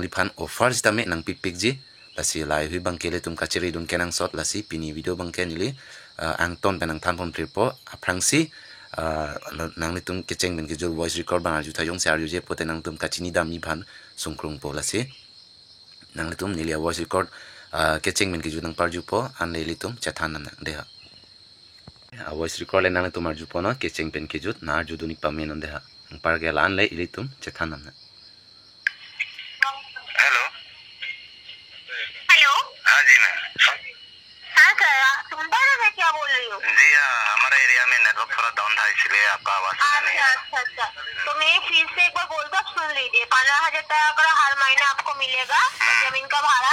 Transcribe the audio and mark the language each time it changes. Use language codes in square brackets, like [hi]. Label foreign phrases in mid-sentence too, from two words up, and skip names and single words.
[mjw] li phan offer sitame nang pipik ji la si lai hui bang kele tum kacheri dun kenang sot la si pini video bang ken li ang ton penang than pon tripo aprang si nang li tum kecheng ben ke jo [en] voice record [mjw] bang arju thayong se arju je pote nang tum kachini dam ni phan sungkrung po la si nang li tum nilia [en] voice record [mjw] kecheng men ke ju nang parju po an le li tum chathan na de ha [en] voice record [mjw] le nang li tum arju po na kecheng pen ke ju na arju duni pa men de ha par ge lan le li tum chathan na [hi] हेलो। हेलो। हाँ जी मैम। हाँ सर, आप सुन पा रहे हैं मैं क्या बोल रही हूँ? जी हाँ, हमारे एरिया में नेटवर्क थोड़ा डाउन था इसलिए आपका आवाज नहीं है। अच्छा, तो मैं फिर से एक बार बोलता सुन लीजिए, 15,000 का हर महीने आपको मिलेगा जमीन का भाड़ा।